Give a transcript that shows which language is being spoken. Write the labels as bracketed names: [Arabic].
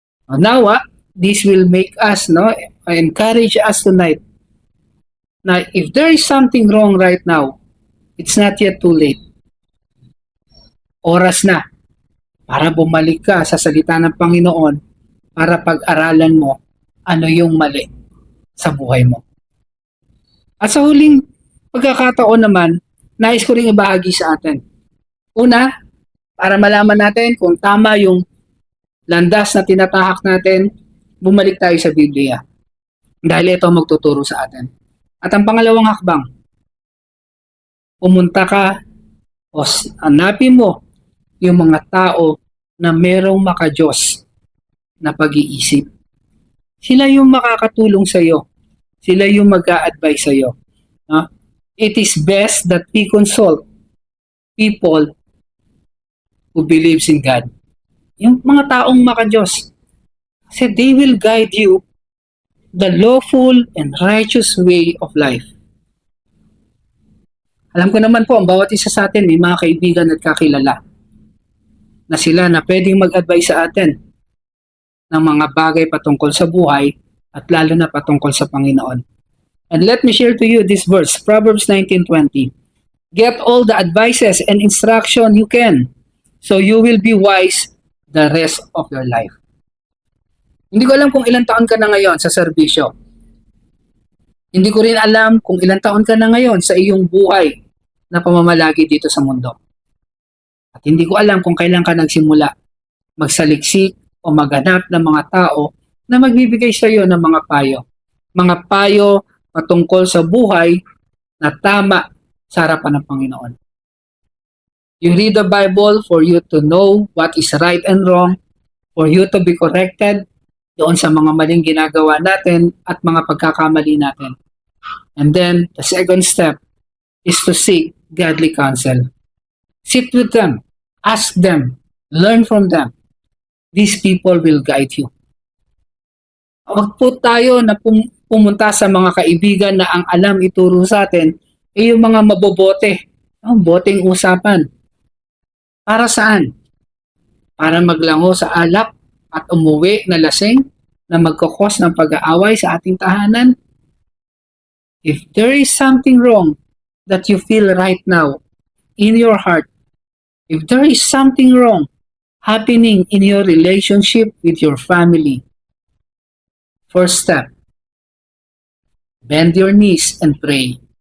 [English] Now, this will make us, encourage us tonight na if there is something wrong right now, it's not yet too late. [Filipino] Oras na para bumalik ka sa salita ng Panginoon para pag-aralan mo ano yung mali sa buhay mo. At sa huling pagkakataon naman, nais ko rin ibahagi sa atin. Una, para malaman natin kung tama yung landas na tinatahak natin, bumalik tayo sa Biblia. Dahil ito ang magtuturo sa atin. At ang pangalawang hakbang, pumunta ka o hanapin mo yung mga tao na merong maka-Diyos na pag-iisip. Sila yung makakatulong sa iyo. Sila yung mag-a-advise sa iyo. [English] It is best that we consult people who believes in God. [Filipino] Yung mga taong maka-Diyos. [English] Kasi they will guide you the lawful and righteous way of life. [Filipino] Alam ko naman po, ang bawat isa sa atin may mga kaibigan at kakilala na sila na pwedeng mag-advise sa atin ng mga bagay patungkol sa buhay at lalo na patungkol sa Panginoon. [English] And let me share to you this verse, Proverbs 19:20. Get all the advices and instruction you can so you will be wise the rest of your life. [Filipino] Hindi ko alam kung ilang taon ka na ngayon sa serbisyo. Hindi ko rin alam kung ilang taon ka na ngayon sa iyong buhay na pamamalagi dito sa mundo. At hindi ko alam kung kailan ka nagsimula magsaliksik o maghanap ng mga tao na magbibigay sa iyo ng mga payo. Mga payo patungkol sa buhay na tama sa harapan ng Panginoon. [English] You read the Bible for you to know what is right and wrong, for you to be corrected [Filipino] doon sa mga maling ginagawa natin at mga pagkakamali natin. [English] And then, the second step is to seek godly counsel. Sit with them, ask them, learn from them. These people will guide you. [Filipino] Huwag po tayo na pumunta sa mga kaibigan na ang alam ituro sa atin ay yung mga mabobote. Ang boteng usapan. Para saan? Para maglango sa alak at umuwi na lasing na magkakos ng pag-aaway sa ating tahanan? [English] If there is something wrong that you feel right now in your heart, if there is something wrong happening in your relationship with your family, first step, bend your knees and pray.